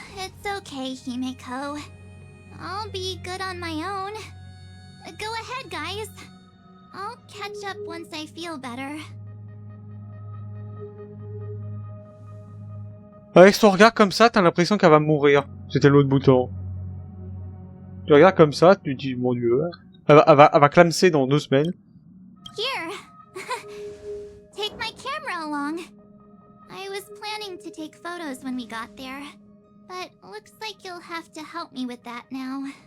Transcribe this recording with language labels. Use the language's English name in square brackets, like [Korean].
[English] It's okay, Himeko. I'll be good on my own. Go ahead, guys. I'll catch up once I feel better. [French] Avec son regard comme ça, t'as l'impression qu'elle va mourir. C'était l'autre bouton. Tu regardes comme ça, tu te dis, mon dieu, elle va clamser dans 2 semaines. [English] Here. Take my camera along. I was planning to take photos when we got there, but looks like you'll have to help me with that now.